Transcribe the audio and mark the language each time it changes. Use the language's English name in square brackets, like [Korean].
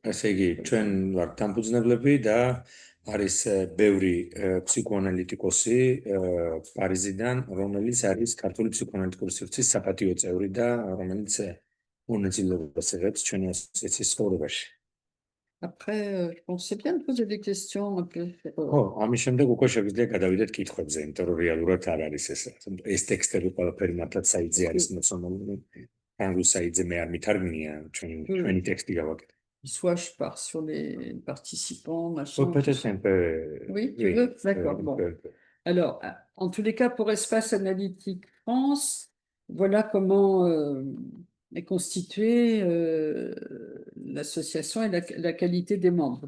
[Georgian] ესე იგი, ჩვენ ვართ დამფუძნებლები და არის ბევრი ფსიქოანალიტიკოსი პარიზიდან, რომელიც არის ქართული ფსიქოანალიტიკური სივრცის საპატიო წევრი და რომელიც მონაწილეობას იღებს ჩვენი ასოციაციის ცხოვრებაში. [French] Après, je pense que c'est bien de poser des questions un peu. [Georgian] ამის შემდეგ უკვე შეგვიძლია გადავიდეთ კითხვებზე, იმიტომ რომ რეალურად არ არის ეს ტექსტები ყველაფერი მართლაც საიტზე არის მოწამული. Anglo Saïdze, mais ჩვენი ტექსტი გავაკეთე. [French] Soit je pars sur les participants, machin. Peut-être un peu. Oui, tu veux? D'accord. Bon. Alors, en tous les cas, pour Espace Analytique France, voilà comment est constituée l'association et la qualité des membres.